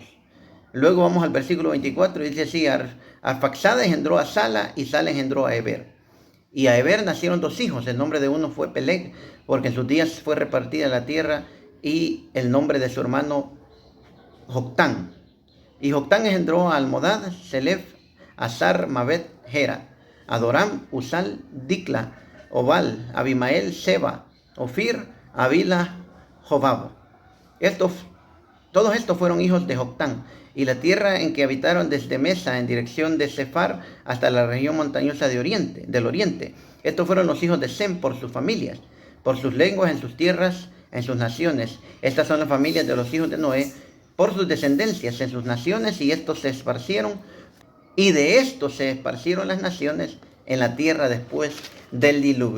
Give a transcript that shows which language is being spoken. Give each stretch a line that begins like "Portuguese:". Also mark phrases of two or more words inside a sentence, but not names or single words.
Spanish: Luego vamos al versículo 24 y dice así, Arfaxad engendró a Sala y Sala engendró a Eber. Y a Eber nacieron dos hijos, el nombre de uno fue Peleg, porque en sus días fue repartida la tierra, y el nombre de su hermano Joctán. Y Joctán engendró a Almodad, Selef, Azar, Mabet, Gera, Adoram, Usal, Dicla, Obal, Abimael, Seba, Ofir, Avila, Jobab. Todos estos fueron hijos de Joctán, y la tierra en que habitaron desde Mesa en dirección de Sefar hasta la región montañosa del oriente. Estos fueron los hijos de Sem por sus familias, por sus lenguas, en sus tierras, en sus naciones. Estas son las familias de los hijos de Noé, por sus descendencias, en sus naciones, y estos se esparcieron, y de estos se esparcieron las naciones en la tierra después del diluvio.